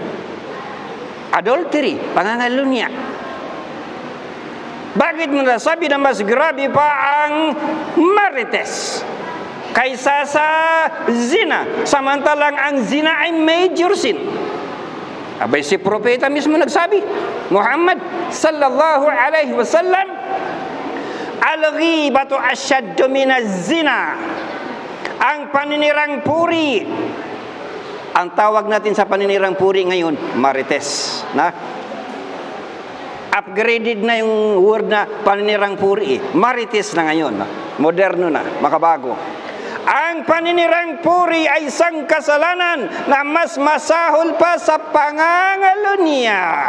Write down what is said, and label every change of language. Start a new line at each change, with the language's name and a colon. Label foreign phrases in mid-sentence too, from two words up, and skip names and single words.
Filipino: Adultery, pangangalunya. Bakit mo nasabi na mas grabe pa ang marites kaysa sa zina, samantalang ang zina ay
English: major sin?
Filipino: Abay, si propeta mismo nagsabi,
Arabic: Muhammad صلى الله عليه وسلم الغيبة أشد من الزنا.
Filipino: Ang paninirang puri, ang tawag natin sa paninirang puri ngayon, marites, na upgraded na yung word na paninirang puri. Marites na ngayon, moderno na, makabago. Ang paninirang puri ay isang kasalanan na mas masahol pa sa pangangalunya.